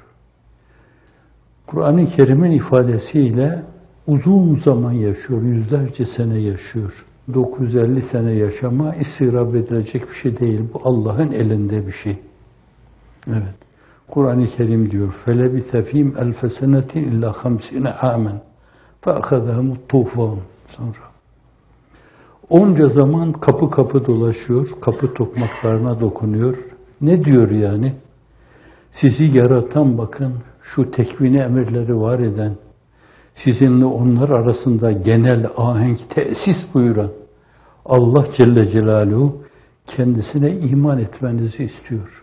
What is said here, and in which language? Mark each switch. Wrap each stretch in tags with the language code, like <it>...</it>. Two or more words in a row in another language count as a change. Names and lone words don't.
<tr>Kur'an-ı Kerim'in ifadesiyle uzun zaman yaşıyor, yüzlerce sene yaşıyor. 950 sene yaşama istirap edilecek bir şey değil. Bu Allah'ın elinde bir şey. Evet. Kur'an-ı Kerim diyor:</tr> <ar>فَلَبِثَ ف۪يهِمْ أَلْفَ سَنَةٍ اِلَّا 50 عَامًا فَأَخَذَهُمُ الطُّوفَانُ.</ar> <tr>Sonra onca zaman kapı kapı dolaşıyor, kapı tokmaklarına dokunuyor. Ne diyor yani? Sizi yaratan, bakın, şu tekvini emirleri var eden, sizinle onlar arasında genel ahenk tesis buyuran Allah Celle Celaluhu kendisine iman etmenizi istiyor.</tr>